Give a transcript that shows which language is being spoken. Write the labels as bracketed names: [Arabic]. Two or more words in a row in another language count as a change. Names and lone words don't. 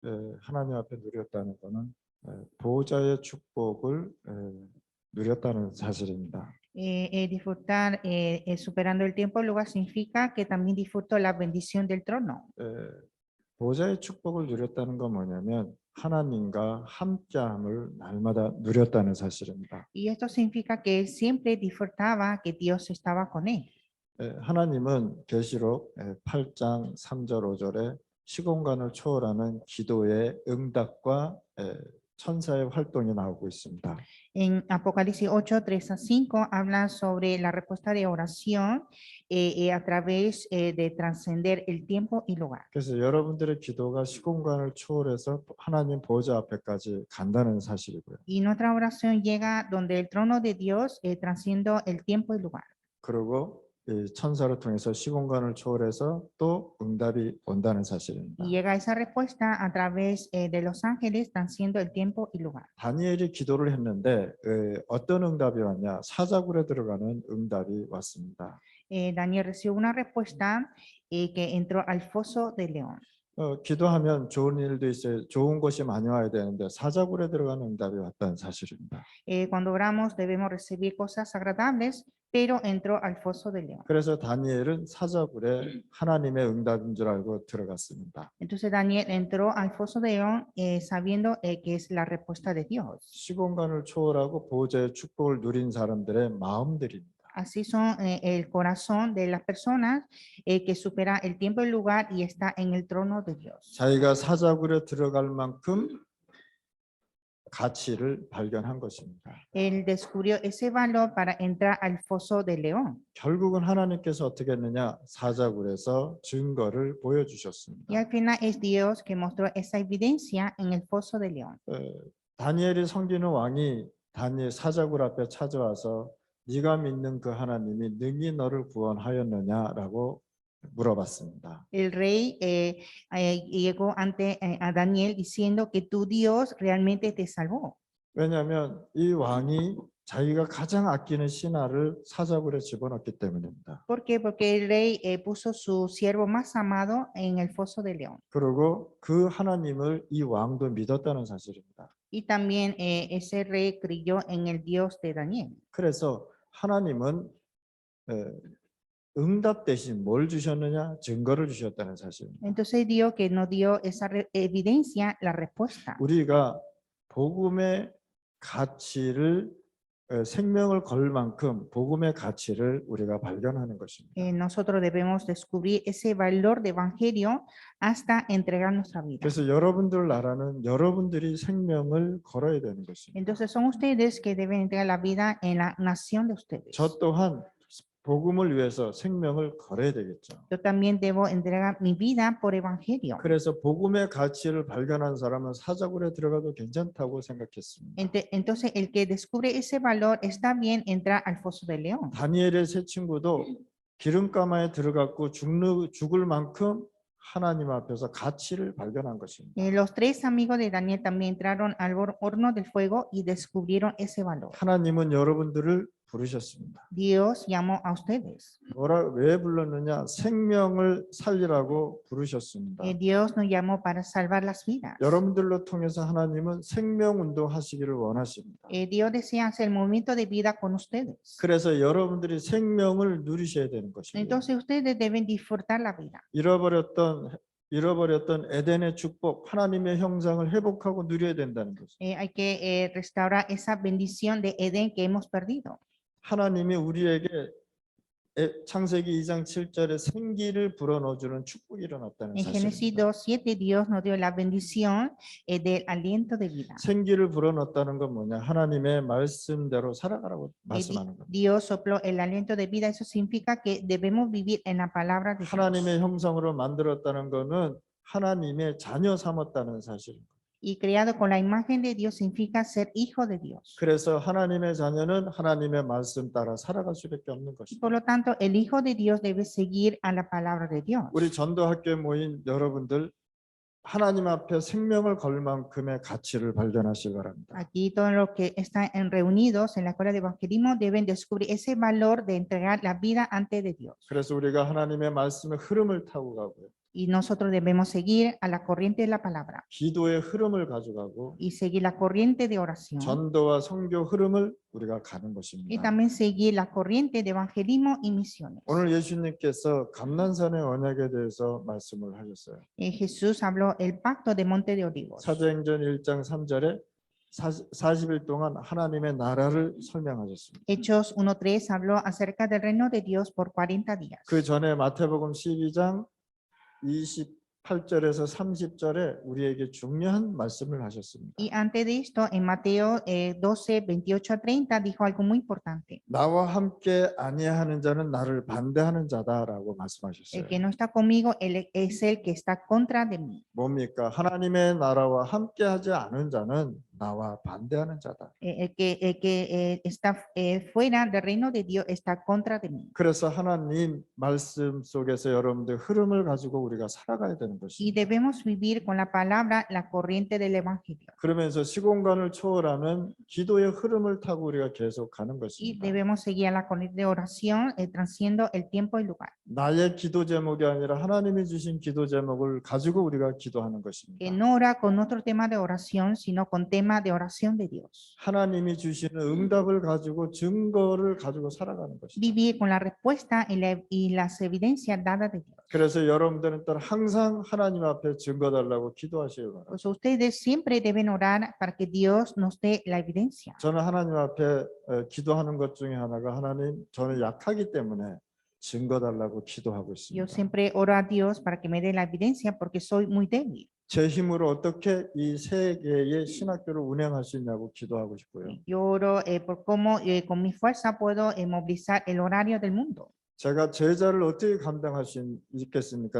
[Korean] 하나님 앞에 누렸다는 것은 보호자의 축복을 누렸다는 사실입니다. [Spanish] Disfrutar superando el tiempo y lugar significa que también disfruto la bendición del trono. [Korean] 보호자의 축복을 누렸다는 건 뭐냐면 하나님과 함께함을 날마다 누렸다는 사실입니다. [Spanish] Y esto significa que él siempre disfrutaba que Dios estaba con él. [Korean] 하나님은 계시록 8장 3절 5절에 시공간을 초월하는 기도의 응답과 천사의 활동이 나오고 있습니다. [Spanish] En Apocalipsis 8, 3 a 5 habla sobre la respuesta de oración a través de trascender el tiempo y lugar. [Korean] 그래서 여러분들의 기도가 시공간을 초월해서 하나님 보호자 앞에까지 간다는 사실이고요. [Spanish] Y nuestra oración llega donde el trono de Dios trasciende el tiempo y lugar. [Korean] 그리고 이 천사를 통해서 시공간을 초월해서 또 응답이 온다는 사실입니다. [Spanish] Y llega esa respuesta a través de los ángeles trasciende el tiempo y lugar. [Korean] 다니엘이 기도를 했는데 어떤 응답이 왔냐? 사자굴에 들어가는 응답이 왔습니다. [Spanish] Daniel recibió una respuesta que entró al foso del león. [Korean] 기도하면 좋은 일도 있어요. 좋은 것이 많이 와야 되는데 사자굴에 들어가는 응답이 왔다는 사실입니다. [Spanish] Cuando oramos debemos recibir cosas agradables, pero entró al foso del león. [Korean] 그래서 다니엘은 사자굴에 하나님의 응답인 줄 알고 들어갔습니다. [Spanish] Entonces Daniel entró al foso del león sabiendo que es la respuesta de Dios. [Korean] 시공간을 초월하고 보호자의 축복을 누린 사람들의 마음들입니다. [Spanish] Así son el corazón de las personas que supera el tiempo y el lugar y está en el trono de Dios. [Korean] 자기가 사자굴에 들어갈 만큼 가치를 발견한 것입니다. [Spanish] Él descubrió ese valor para entrar al foso del león. [Korean] 결국은 하나님께서 어떻게 했느냐? 사자굴에서 증거를 보여주셨습니다. [Spanish] Y al final es Dios que mostró esa evidencia en el foso del león. [Korean] 다니엘이 섬기는 왕이 다니엘 사자굴 앞에 찾아와서 네가 믿는 그 하나님이 능히 너를 구원하였느냐라고 물어봤습니다. [Spanish] El rey llegó ante a Daniel diciendo que tu Dios realmente te salvó. [Korean] 왜냐하면 이 왕이 자기가 가장 아끼는 신하를 사자굴에 집어넣기 때문입니다. [Spanish] ¿Por qué? Porque el rey puso su siervo más amado en el foso del león. [Korean] 그리고 그 하나님을 이 왕도 믿었다는 사실입니다. [Spanish] Y también ese rey creyó en el Dios de Daniel. [Korean] 그래서 하나님은 응답 대신 뭘 주셨느냐? 증거를 주셨다는 사실입니다. [Spanish] Entonces Dios que nos dio esa evidencia, la respuesta. [Korean] 우리가 복음의 가치를 생명을 걸 만큼 복음의 가치를 우리가 발견하는 것입니다. [Spanish] Nosotros debemos descubrir ese valor de evangelio hasta entregar nuestra vida. [Korean] 그래서 여러분들 나라는 여러분들이 생명을 걸어야 되는 것입니다. [Spanish] Entonces son ustedes que deben entregar la vida en la nación de ustedes. [Korean] 저 또한 복음을 위해서 생명을 걸어야 되겠죠. [Spanish] Yo también debo entregar mi vida por evangelio. [Korean] 그래서 복음의 가치를 발견한 사람은 사자굴에 들어가도 괜찮다고 생각했습니다. [Spanish] Entonces el que descubre ese valor está bien entrar al foso del león. [Korean] 다니엘의 세 친구도 기름가마에 들어갔고 죽을 만큼 하나님 앞에서 가치를 발견한 것입니다. [Spanish] Los tres amigos de Daniel también entraron al horno del fuego y descubrieron ese valor. [Korean] 하나님은 여러분들을 부르셨습니다. [Spanish] Dios llamó a ustedes. [Korean] 왜 불렀느냐? 생명을 살리라고 부르셨습니다. [Spanish] Dios nos llamó para salvar las vidas. [Korean] 여러분들로 통해서 하나님은 생명 운동 하시기를 원하십니다. [Spanish] Dios desea hacer el movimiento de vida con ustedes. [Korean] 그래서 여러분들이 생명을 누리셔야 되는 것입니다. [Spanish] Entonces ustedes deben disfrutar la vida. [Korean] 잃어버렸던 에덴의 축복, 하나님의 형상을 회복하고 누려야 된다는 것입니다. [Spanish] Hay que restaurar esa bendición de Edén que hemos perdido. [Korean] 하나님이 우리에게 창세기 2장 7절에 생기를 불어넣어주는 축복이 일어났다는 [Spanish] En Génesis [Korean] 사실입니다. [Spanish] 2:7 Dios nos dio la bendición del aliento de vida. [Korean] 생기를 불어넣었다는 건 뭐냐? 하나님의 말씀대로 살아가라고 말씀하는 겁니다. [Spanish] Dios sopló el aliento de vida. Eso significa que debemos vivir en la palabra de Dios. [Korean] 하나님의 형상으로 만들었다는 것은 하나님의 자녀 삼았다는 사실입니다. [Spanish] Y creado con la imagen de Dios significa ser hijo de Dios. [Korean] 그래서 하나님의 자녀는 하나님의 말씀 따라 살아갈 수밖에 없는 [Spanish] Y [Korean] 것입니다. [Spanish] por lo tanto, el hijo de Dios debe seguir a la palabra de Dios. [Korean] 우리 전도학교에 모인 여러분들 하나님 앞에 생명을 걸 만큼의 가치를 발견하시기 바랍니다. [Spanish] Aquí todos los que están reunidos en la escuela de evangelismo deben descubrir ese valor de entregar la vida ante de Dios. [Korean] 그래서 우리가 하나님의 말씀의 흐름을 타고 가고요. [Spanish] Y nosotros debemos seguir a la corriente de la palabra [Korean] 기도의 흐름을 가져가고 [Spanish] y seguir la corriente de oración [Korean] 전도와 선교 흐름을 우리가 가는 [Spanish] y [Korean] 것입니다. [Spanish] también seguir la corriente de evangelismo y misiones. [Korean] 오늘 예수님께서 감난산의 언약에 대해서 말씀을 하셨어요. [Spanish] Jesús habló el pacto de Monte de Olivos. [Korean] 사도행전 1장 3절에 40일 동안 하나님의 나라를 설명하셨습니다. [Spanish] Hechos 1:3 habló acerca del reino de Dios por 40 días. [Korean] 그 전에 마태복음 12장 28절에서 30절에 우리에게 중요한 말씀을 하셨습니다. [Spanish] Y antes de esto, en Mateo 12, 28 a 30, dijo algo muy importante. [Korean] 나와 함께 아니하는 자는 나를 반대하는 자다라고 [Spanish] El [Korean] 말씀하셨어요. [Spanish] que no está conmigo, él es el que está contra de mí. [Korean] 뭡니까? 하나님의 나라와 함께하지 않은 자는 나와 반대하는 자다. [Spanish] El que está fuera del reino de Dios está contra de mí. [Korean] 그래서 하나님 말씀 속에서 여러분들 흐름을 가지고 우리가 살아가야 되는 [Spanish] Y [Korean] 것입니다. [Spanish] debemos vivir con la palabra, la corriente del evangelio. [Korean] 그러면서 시공간을 초월하는 기도의 흐름을 타고 우리가 계속 가는 [Spanish] Y [Korean] 것입니다. [Spanish] debemos seguir a la corriente de oración, transciendo el tiempo y lugar. [Korean] 나의 기도 제목이 아니라 하나님이 주신 기도 제목을 가지고 우리가 기도하는 [Spanish] Que [Korean] 것입니다. [Spanish] no ora con otro tema de oración, sino con tema de oración de Dios. [Korean] 하나님이 주시는 응답을 가지고 증거를 가지고 살아가는 것입니다. [Spanish] Vivir con la respuesta y las evidencias dadas de Dios. [Korean] 그래서 여러분들은 또 항상 하나님 앞에 증거 달라고 기도하시기 바랍니다. [Spanish] Pues ustedes siempre deben orar para que Dios nos dé la evidencia. [Korean] 저는 하나님 앞에 기도하는 것 중에 하나가 하나님 저는 약하기 때문에 증거 달라고 기도하고 [Spanish] Yo [Korean] 있습니다. [Spanish] siempre oro a Dios para que me dé la evidencia porque soy muy débil. [Korean] 제 힘으로 어떻게 이 세계의 신학교를 운영할 수 있냐고 기도하고 싶고요. [Spanish] Yo oro por cómo con mi fuerza puedo movilizar el horario del mundo. [Korean] 제가 제자를 어떻게 감당할 수 있겠습니까?